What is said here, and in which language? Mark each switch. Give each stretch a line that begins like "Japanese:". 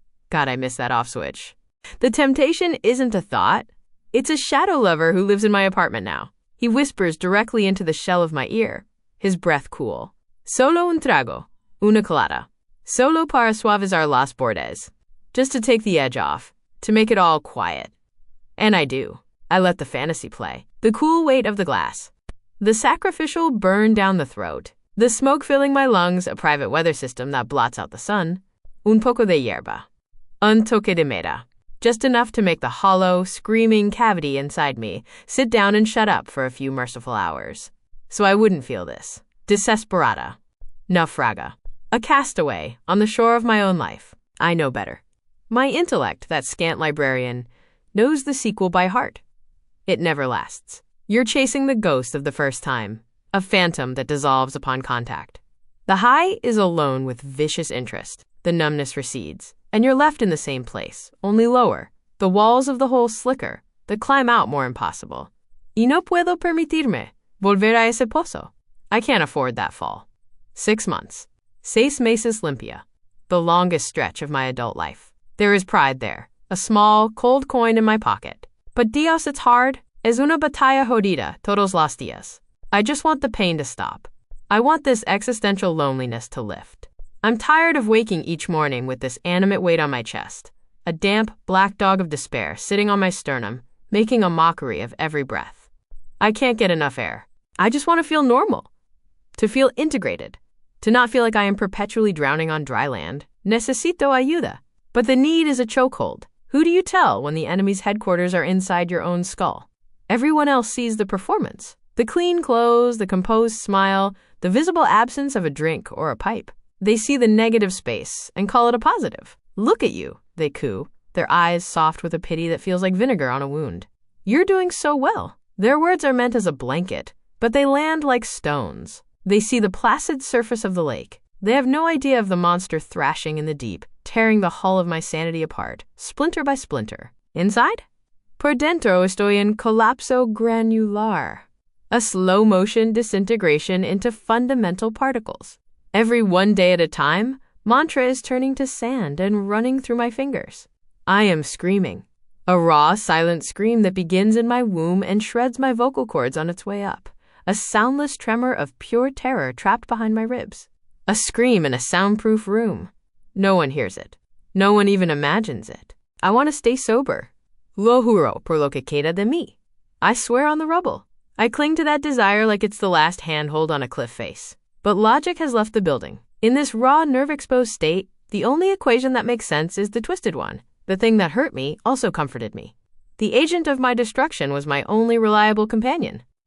English: God, I missed that off switch. The temptation isn't a thought. It's a shadow lover who lives in my apartment now. He whispers directly into the shell of my ear, his breath cool.
Spanish: Solo un trago, una colada. Solo para suavizar las bordes.
English: Just to take the edge off. To make it all quiet. And I do. I let the fantasy play. The cool weight of the glass. The sacrificial burn down the throat. The smoke filling my lungs, a private weather system that blots out the sun.
Spanish: Un poco de hierba. Un toque de mera.
English: Just enough to make the hollow, screaming cavity inside me sit down and shut up for a few merciful hours. So I wouldn't feel this.
Spanish: Desesperada. Naufraga.
English: A castaway on the shore of my own life. I know better. My intellect, that scant librarian, knows the sequel by heart. It never lasts. You're chasing the ghost of the first time, a phantom that dissolves upon contact. The high is alone with vicious interest. The numbness recedes, and you're left in the same place, only lower. The walls of the hole slicker, the climb out more impossible.
Spanish: Y no puedo permitirme volver a ese pozo.
English: I can't afford that fall. 6 months.
Spanish: 6 meses limpia.
English: The longest stretch of my adult life. There is pride there, a small, cold coin in my pocket. But Dios, it's hard.
Spanish: Es una batalla jodida todos los días.
English: I just want the pain to stop. I want this existential loneliness to lift. I'm tired of waking each morning with this animate weight on my chest, a damp, black dog of despair sitting on my sternum, making a mockery of every breath. I can't get enough air. I just want to feel normal, to feel integrated, to not feel like I am perpetually drowning on dry land.
Spanish: Necesito ayuda.
English: But the need is a chokehold. Who do you tell when the enemy's headquarters are inside your own skull? Everyone else sees the performance. The clean clothes, the composed smile, the visible absence of a drink or a pipe. They see the negative space and call it a positive. Look at you, they coo, their eyes soft with a pity that feels like vinegar on a wound. You're doing so well. Their words are meant as a blanket, but they land like stones. They see the placid surface of the lake. They have no idea of the monster thrashing in the deep, tearing the hull of my sanity apart, splinter by splinter. Inside?
Spanish: Por dentro estoy en colapso granular.
English: A slow-motion disintegration into fundamental particles. Every one day at a time, mantra is turning to sand and running through my fingers. I am screaming. A raw, silent scream that begins in my womb and shreds my vocal cords on its way up. A soundless tremor of pure terror trapped behind my ribs. A scream in a soundproof room. No one hears it. No one even imagines it. I want to stay sober.
Spanish: Lo juro por lo que queda de mí.
English: I swear on the rubble. I cling to that desire like it's the last handhold on a cliff face. But logic has left the building. In this raw, nerve-exposed state, the only equation that makes sense is the twisted one. The thing that hurt me also comforted me. The agent of my destruction was my only reliable companion.